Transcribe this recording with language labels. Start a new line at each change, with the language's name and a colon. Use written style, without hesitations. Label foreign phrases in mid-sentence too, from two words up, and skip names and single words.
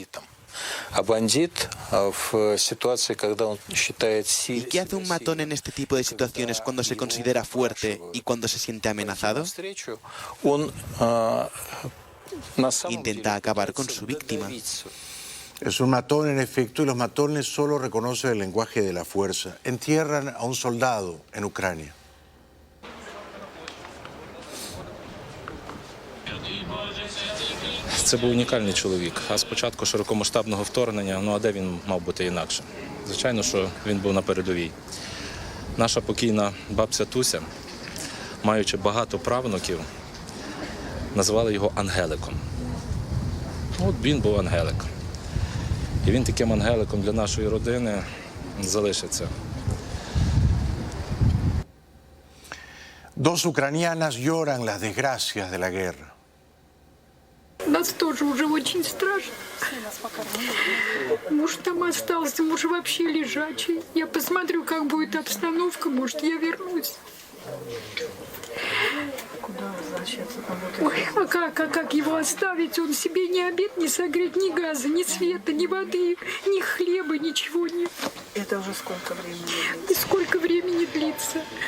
Spanish: ¿Y qué hace un matón en este tipo de situaciones cuando se considera fuerte y cuando se siente amenazado? Intenta acabar con su víctima. Es un matón, en efecto, y los matones solo reconocen el lenguaje de la fuerza. Entierran a un soldado en Ucrania.
Ukrainian: Це був унікальний чоловік. А з початку широкомасштабного вторгнення, а де він мав бути інакше? Звичайно, що він був на передовій. Наша покійна бабця Туся, маючи багато правнуків, називали його Ангеликом. От він був Ангелик. І він таким ангеликом для нашої родини залишиться.
Spanish: Dos ucranianas lloran las desgracias de la guerra.
Russian: Нас тоже уже очень страшно. Муж там остался, муж вообще лежачий. Я посмотрю, как будет обстановка, может, я вернусь. Куда возвращаться? Ой, а как его оставить? Он себе ни обед не согреть, ни газа, ни света, ни воды, ни хлеба, ничего нет. Это уже сколько времени? И сколько времени длится?